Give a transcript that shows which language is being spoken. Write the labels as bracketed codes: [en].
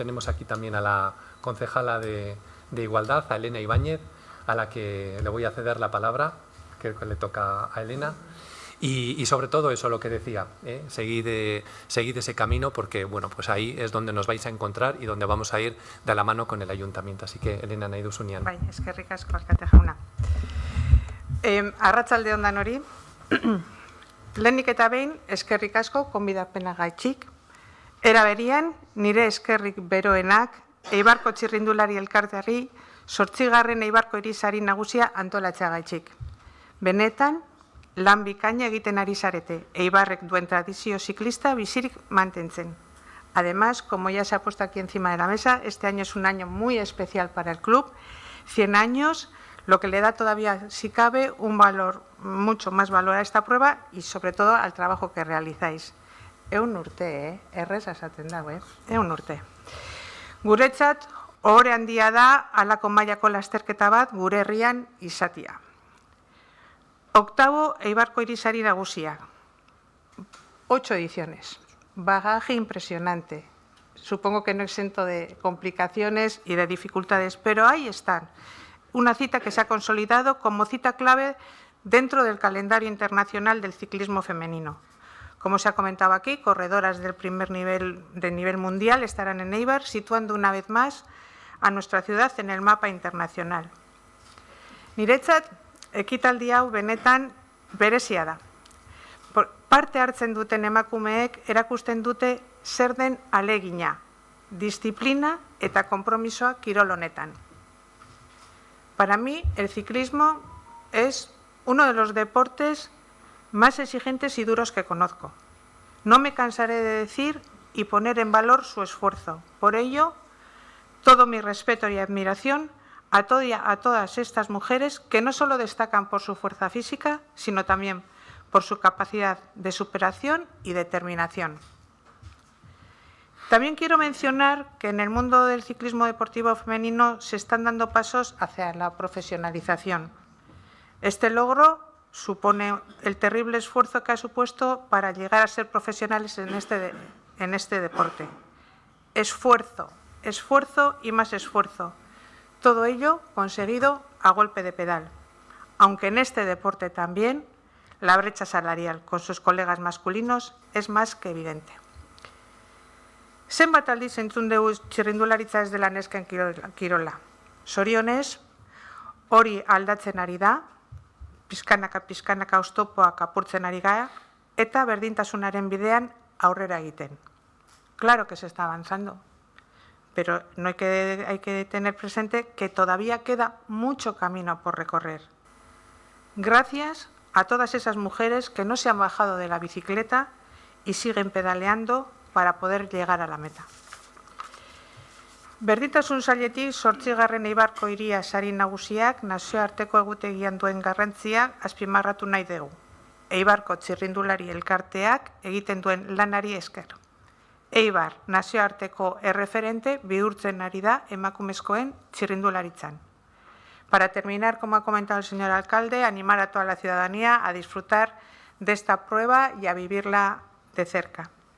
[es] Tenemos aquí también a la concejala de Igualdad, a Elena Ibáñez, a la que le voy a ceder la palabra, creo que le toca a Elena. Y sobre todo eso, lo que decía, seguid ese camino porque bueno, pues ahí es donde nos vais a encontrar y donde vamos a ir de la mano con el ayuntamiento. Así que, Elena, [eu] nahi duzunean. Bai, eskerrik asko alkate jauna. Arratsalde on danori. Lehenik eta behin, eskerrik asko gonbidapenagatik. Era berean, nire eskerrik beroenak Eibarko txirrindulari elkarteari 8. Eibarko hiri sari nagusia antolatzeagatik. Benetan, lan bikaina egiten ari zarete, Eibarrek duen tradizio ziklista bizirik mantentzen. [es] Además, como ya se ha puesto aquí encima de la mesa, este año es un año muy especial para el club, 100 años, lo que le da todavía, si cabe, un valor, mucho más valor a esta prueba y sobre todo al trabajo que realizáis. [eu] Ehun urte, errez esaten dago, ehun urte. Guretzat, ohore handia da halako mailako lasterketa bat gure herrian izatia. 8. Eibarko hiri sari nagusia. [es] 8 ediciones. Bagaje impresionante. Supongo que no exento de complicaciones y de dificultades, pero ahí están. Una cita que se ha consolidado como cita clave dentro del calendario internacional del ciclismo femenino. Como se ha comentado aquí, corredoras del primer nivel mundial estarán en Eibar, situando una vez más a nuestra ciudad en el mapa internacional. [eu] Niretzat, ekitaldi hau benetan berezia da. Parte hartzen duten emakumeek erakusten dute zer den alegina, disiplina eta konpromisoa kirol honetan. [es] Para mí, el ciclismo es uno de los deportes más exigentes y duros que conozco. No me cansaré de decir y poner en valor su esfuerzo. Por ello, todo mi respeto y admiración a todas estas mujeres que no solo destacan por su fuerza física, sino también por su capacidad de superación y determinación. También quiero mencionar que en el mundo del ciclismo deportivo femenino se están dando pasos hacia la profesionalización. Este logro supone el terrible esfuerzo que ha supuesto para llegar a ser profesionales en este deporte. Esfuerzo, esfuerzo y más esfuerzo. Todo ello conseguido a golpe de pedal. Aunque en este deporte también la brecha salarial con sus colegas masculinos es más que evidente. [eu] Zenbat aldiz entzun dugu txirrindularitza ez dela nesken kirola. Zorionez, hori aldatzen ari da, pizkanaka oztopoak apurtzen ari gara, eta berdintasunaren bidean aurrera egiten. [es] Claro que se está avanzando, pero no hay que tener presente que todavía queda mucho camino por recorrer. Gracias a todas esas mujeres que no se han bajado de la bicicleta y siguen pedaleando para poder llegar a la meta. [eu] Berdintasun sailetik 8. Eibarko hiria sari nagusiak nazioarteko egutegian duen garrantzia azpimarratu nahi dugu. Eibarko txirrindulari elkarteak egiten duen lanari esker. Eibar nazioarteko erreferente bihurtzen ari da emakumezkoen txirrindularitzan. [es] Para terminar, como ha comentado el señor alcalde, animar a toda la ciudadanía a disfrutar de esta prueba y a vivirla de cerca.